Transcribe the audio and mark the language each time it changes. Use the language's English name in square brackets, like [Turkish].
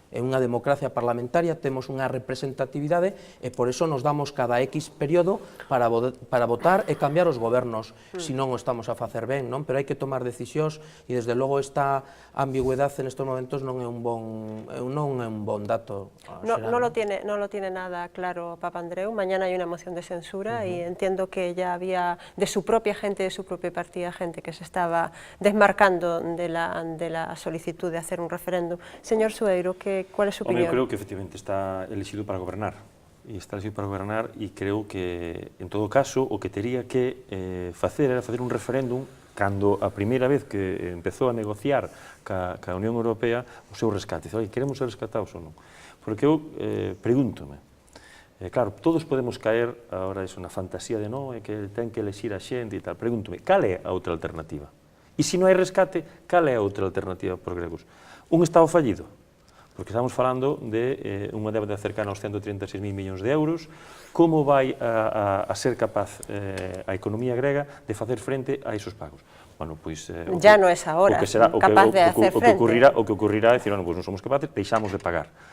[Galician] En unha democracia parlamentaria temos unha representatividade e por eso nos damos cada X período para votar e cambiar os gobernos, se non o estamos a facer ben, non? Pero hai que tomar decisións e, desde logo, esta ambigüedade nestes momentos non é un bon dato. [Spanish] No lo tiene nada claro Papandreou. Mañana hay una moción de censura y entiendo que ya había de su propia gente, de su propia partida, gente que se estaba desmarcando de la solicitud de hacer un referéndum. Señor Sueiro, ¿cuál es su opinión? [Galician] Eu creo que efectivamente está elegido para gobernar e creo que, en todo caso, o que tería que facer era facer un referéndum cando a primeira vez que empezou a negociar ca Unión Europea o seu rescate. Dice, queremos ser rescatados ou non? Porque eu pregúntome, claro, todos podemos caer agora iso na fantasía de non, é que ten que elexir a xente e tal. Pregúntome, cal é a outra alternativa? E se non hai rescate, cal é a outra alternativa para os gregos? Un Estado fallido? Porque estamos falando de unha débeda cercana aos 136.000 millóns de euros. Como vai a ser capaz a economía grega de facer frente a esos pagos? Bueno, pois... [Spanish] Ya [Galician] non é [Spanish] ahora capaz de hacer frente. [Galician] O que ocurrirá é dicir, bueno, pois non somos capaces, deixamos de pagar.